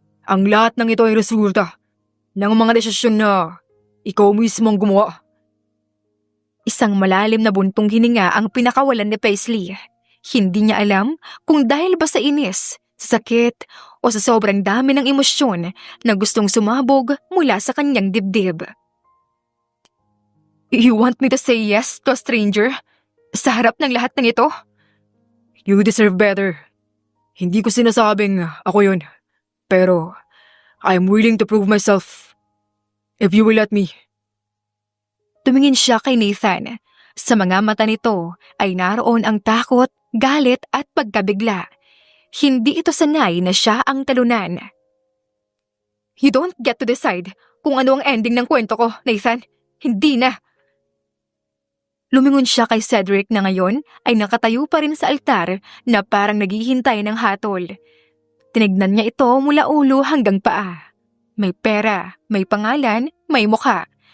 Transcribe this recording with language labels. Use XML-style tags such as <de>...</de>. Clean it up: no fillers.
<tl>Ang lahat ng ito ay resulta ng mga desisyon na ikaw mismo ang gumawa. Isang malalim na buntong hininga ang pinakawalan ni Paisley. Hindi niya alam kung dahil ba sa inis, sa sakit, o sa sobrang dami ng emosyon na gustong sumabog mula sa kanyang dibdib.</tl> <en>You want me to say yes to a stranger?</en> <tl>Sa harap ng lahat ng ito?</tl> <en>You deserve better.</en> <tl>Hindi ko sinasabing ako yun.</tl> <en>Pero I'm willing to prove myself if you will let me.</en> <tl>Tumingin siya kay Nathan. Sa mga mata nito ay naroon ang takot, galit at pagkabigla. Hindi ito sanay na siya ang talunan.</tl> <en>You don't get to decide</en> <tl>kung ano ang ending ng kwento ko, Nathan. Hindi na. Lumingon siya kay Cedric na ngayon ay nakatayo pa rin sa altar na parang naghihintay ng hatol. Tinignan niya ito mula ulo hanggang paa. May pera, may pangalan, may mukha.</tl>